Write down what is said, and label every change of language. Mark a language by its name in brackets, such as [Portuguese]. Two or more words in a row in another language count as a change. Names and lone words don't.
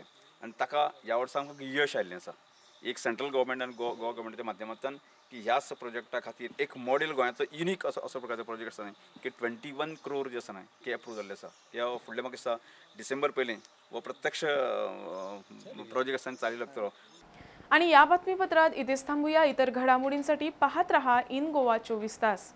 [Konkani] आनी ताका ह्या वर्सां यश आयिल्लें आसा। एक सेंट्रल गव्हर्मेंट आनी गोवा गव्हर्मेंटाच्या माध्यमांतल्यान की ह्याच प्रोजेक्टा खातीर एक मॉडेल गोंयांतलो युनीक असो प्रकारचो प्रोजेक्ट आसा की 21 crore जे आसा न्हय की एप्रूव जाल्ले आसा। ह्या फुडले म्हाका दिसता डिसेंबर पयलीं हो प्रत्यक्ष प्रोजेक्ट आसा चाली लागतलो। [Marathi] आणि या बातमीपत्रात इथेच थांबूया। इतर घडामोडींसाठी पाहत रहा इन गोवा 24 तास।